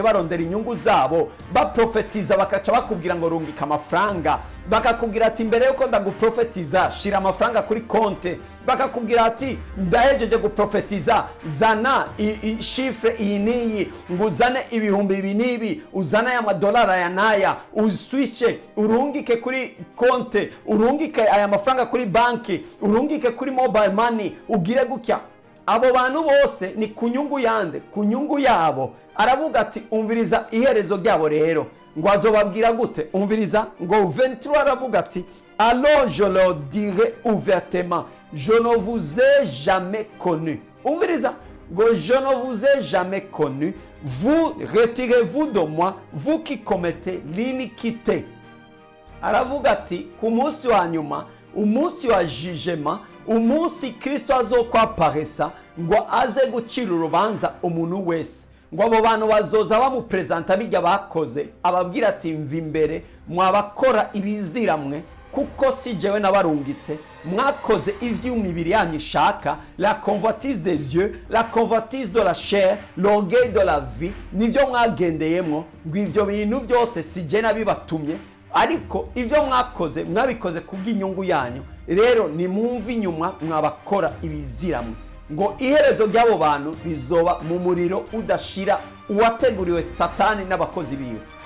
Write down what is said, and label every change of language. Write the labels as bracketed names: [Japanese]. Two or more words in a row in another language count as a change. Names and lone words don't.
[Rundi] barondera inyungu zabo, baprofetiza bakaca bakubwira ngo rungika amafaranga, bakakubwira ati mbere yuko ndaguprofetiza shira amafaranga kuri konte, bakakubwira ati ndahejeje guprofetiza zana shifre iyi niyi, ngo uzane ibihumbi ibi nibi, uzana ya madolari aya naya, uswishe urungike kuri konte, urungike aya mafaranga kuri banki, urungike kuri mobile money, ugire gutya. Abo bantu bose ni kunyungu yande, kunyungu yabo. Aravuga ati umviriza iherezo ryabo rero, ngo azobabwira gute? Umviriza, ngo 23 aravuga ati [French] alors je leur dirai ouvertement, je ne vous ai jamais connu. [Rundi] Umviriza, ngo [French] je ne vous ai jamais connu, vous retirez-vous de moi, vous qui commettez l'iniquité. [Rundi] Aravuga ati ku munsi wa nyuma, umunsi wa jugement, umunsi Kristo azokwaparesa ngo aze gucira urubanza umuntu wese, ngo abo bantu bazoza bamupresenta bijya bakoze, ababwira ati mva imbere mwabakora ibiziramwe, kuko si jewe nabarungitse, mwakoze ivy'umibiri yanyu ishaka, [French] la convoitise des yeux, la convoitise de la chair, l'orgueil de la vie, [Rundi] nivyo mwagendeyemwo, ngo ivyo bintu byose si je nabibatumye, ariko ivyo mwakoze mwabikoze kubw'inyungu yanyu. Rero ni mumva inyuma mwabakora ibiziramwe, ngo iherezo ry'abo bantu bizoba mu muriro udashira uwateguriwe Satani n'abakozi biwe.